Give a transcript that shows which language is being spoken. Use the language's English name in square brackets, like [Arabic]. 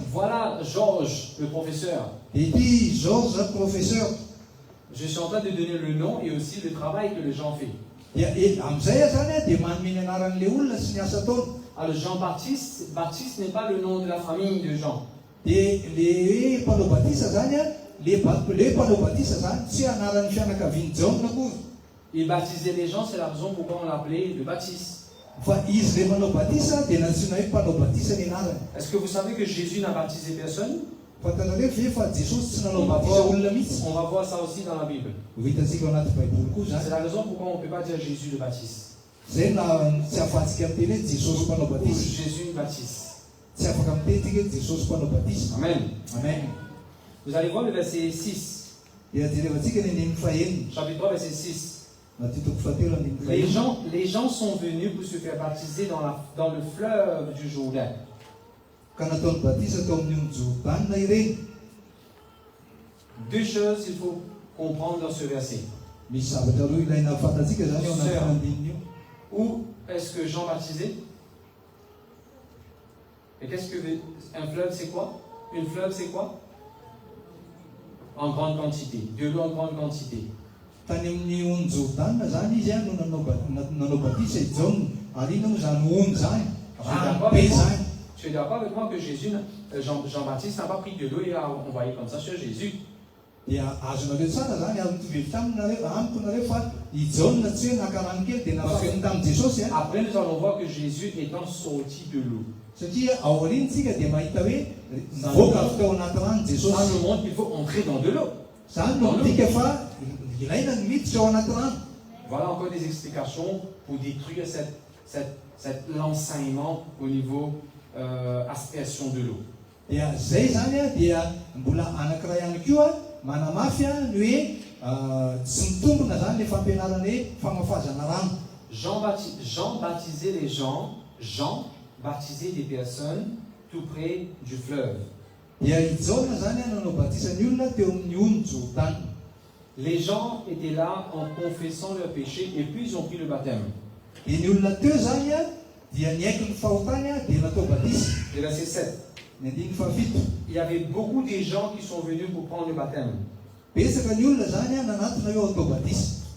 [French] Voilà Georges le professeur. [Malagasy] Dia ity Georges professeur. [French] Je suis en train de donner le nom et aussi le travail que les gens font. [Malagasy] Dia amin'izay zany a dia manome ny anaran'le olona sy ny asa ataony. [French] Alors Jean-Baptiste, Baptiste n'est pas le nom de la famille de Jean. [Malagasy] Dia le mpanao batisa zany a le mpanao batisa zany tsy anaran'ny fianakaviany jaona koa. [French] Il baptisait les gens, c'est la raison pourquoi on l'appelait le Baptiste. [Malagasy] Fa izy le manao batisa dia nantsiona hoe mpanao batisa ny anarany. [French] Est-ce que vous savez que Jésus n'a baptisé personne? [Malagasy] Fantanareo ve fa Jesosy tsy nanao batisa olona mihitsy? [French] On va voir ça aussi dans la Bible. [Malagasy] Ho hitantsika ao anaty baiboly koa [French] C'est [Malagasy] zany. [French] la raison pourquoi on ne peut pas dire Jésus le Baptiste. [Malagasy] Zay na tsy afahantsika miteny hoe Jesosy mpanao [French] Ou [Malagasy] batisa. [French] Jésus le Baptiste. [Malagasy] Tsy afaka mitentsika hoe Jesosy mpanao batisa. Amen. Amen. [French] Vous allez voir le verset 6. [Malagasy] Dia jerevantsika ny andininy fahaenina. [French] Chapitre 3, verset 6. [Malagasy] Matthieu toko fahatelo andininy [French] Les [Malagasy] fahaenina. [French] gens sont venus pour se faire baptiser dans le fleuve du Jourdain. [Malagasy] Ka nataony batisa tao amin'io Jordana ireny. [French] Deux choses il faut comprendre dans ce verset. [Malagasy] Misy zavatra roa ilaina fantatsika zany ao anaty andininy io. [French] Où est-ce que Jean baptisait? Et qu'est-ce que un fleuve c'est quoi? Une fleuve c'est quoi? En grande quantité, de l'eau en grande quantité. [Malagasy] Tany amin'ny ony Jordana zany izy a no nanao batisa i Jaona. Ary ino moa zany ony zany? Rano be zany. [French] Tu es d'accord avec moi que Jean-Baptiste n'a pas pris de l'eau et a envoyé comme ça sur Jésus? [Malagasy] Dia azonareo tsara zany azo mitovy amiko nareo fa i Jaona tsy hoe naka rano kely dia nafafany tamin'i Jesosy a. [French] Après nous allons voir que Jésus étant sorti de l'eau. [Malagasy] Satria ao aoriantsika dia mahita hoe nivoaka avy tao anaty rano Jesosy. [French] Ça nous montre qu'il faut entrer dans de l'eau. [Malagasy] Zany no midika fa ilaina ny miditra ao anaty rano. [French] Voilà encore des explications pour détruire l'enseignement au niveau aspersion de l'eau. [Malagasy] Dia zay zany a dia mbola anankiray ihany koa manamafy a ny hoe tsy mitombona zany le fampianarana hoe famafazana rano. [French] Jean baptisait les gens, Jean baptisait des personnes tout près du fleuve. [Malagasy] Dia i Jaona zany a nanao batisany olona teo amin'ny ony Jordana. [French] Les gens étaient là en confessant leurs péchés et puis ils ont pris le baptême. [Malagasy] Dia ny olona teo zany a dia niaiky ny fahotany a dia natao batisa. [French] Le verset 7. [Malagasy] Ny andininy fahafito. [French] Il y avait beaucoup de gens qui sont venus pour prendre le baptême. [Malagasy] Betsaka ny olona zany a nanatona eo atao batisa.